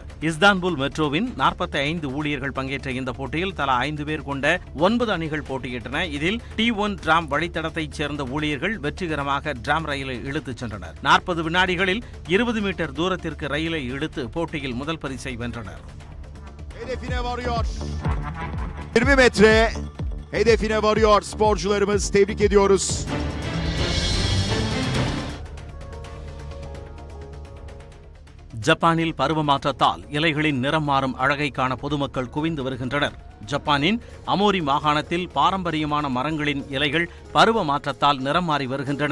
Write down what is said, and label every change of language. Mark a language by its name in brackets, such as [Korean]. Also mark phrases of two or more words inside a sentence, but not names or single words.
[Tamil] இஸ்தான்புல் மெட்ரோவின் 45 ஊழியர்கள் பங்கேற்ற இந்த போட்டியில் தலா 5 பேர் கொண்ட 9 அணிகள் போட்டியிட்டன. இதில் T1 டிராம் வழித்தடத்தைச் சேர்ந்த ஊழியர்கள் வெற்றிகரமாக டிராம் ரயிலை இழுத்துச் சென்றனர். 40 வினாடிகளில் 20 மீட்டர் தூரத்திற்கு ரயிலை இழுத்து போட்டியில் முதல் பரிசை வென்றனர். [Turkish] Hedefine varıyor. 20 metre hedefine varıyor sporcularımız. Tebrik ediyoruz. [Tamil] ஜப்பானில் பருவ மாற்றத்தால் இலைகளின் நிறம் மாறும் அழகை காண பொதுமக்கள் குவிந்து வருகின்றனர். ஜப்பானின் அமோரி மாகாணத்தில் பாரம்பரியமான மரங்களின் இலைகள் பருவ மாற்றத்தால் நிறம் மாறி வருகின்றன.